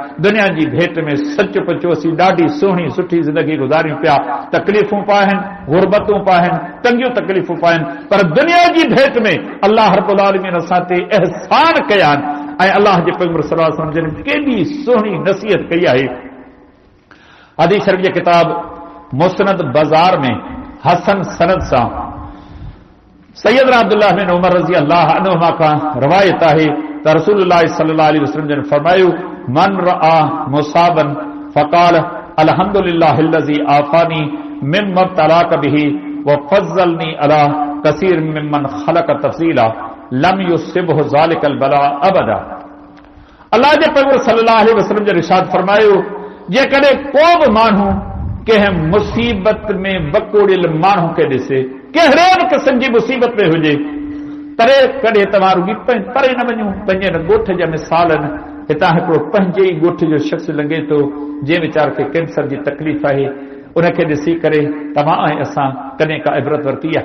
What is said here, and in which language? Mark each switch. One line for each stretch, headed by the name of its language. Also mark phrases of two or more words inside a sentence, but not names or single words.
Sindhi: दुनिया जी भेट में सच पचो असीं ॾाढी सुहिणी सुठी ज़िंदगी गुज़ारियूं पिया, तकलीफ़ूं पिया आहिनि, गुरबतूं पिया आहिनि, तंगियूं तकलीफ़ूं पिया आहिनि, पर दुनिया जी भेट में
Arabic: الله رب العالمين
Sindhi: असां ते एहसान कया आहिनि। ऐं अल्लाह जे पैगंबर
Arabic: صلى الله عليه وسلم
Sindhi: जिन केॾी सुहिणी नसीहत कई आहे। हदीस शरीफ जी किताब मुस्नद बाज़ार में हसन सनद सां सैयदना अब्दुल्लाह बिन उमर
Arabic: رضي الله عنهما
Sindhi: का रवायत आहे त रसूलुल्लाह
Arabic: صلى الله عليه وسلم
Sindhi: ने फरमायो
Arabic: من رأى مصابا فقال الحمد لله الذي عافاني مما ابتلاك به وفضلني على كثير ممن خلق تفضيلا لم يصبه ذلك البلاء أبدا.
Sindhi: अल्लाह जे पैगंबर
Arabic: صلى الله عليه وسلم
Sindhi: जे इरशाद फरमायो जेकॾहिं को बि माण्हू कंहिं मुसीबत में वकोड़ियल माण्हू खे ॾिसे, कहिड़े बि क़िस्म जी मुसीबत में हुजे, तरे कॾहिं तव्हां रुॻी परे न वञो। पंहिंजे ॻोठ जा मिसाल आहिनि। हितां हिकिड़ो पंहिंजे ई ॻोठ जो शख़्स लंघे थो, जंहिं वीचार खे कैंसर जी तकलीफ़ आहे, उनखे ॾिसी करे तव्हां ऐं असां कॾहिं का इबरत वरिती आहे?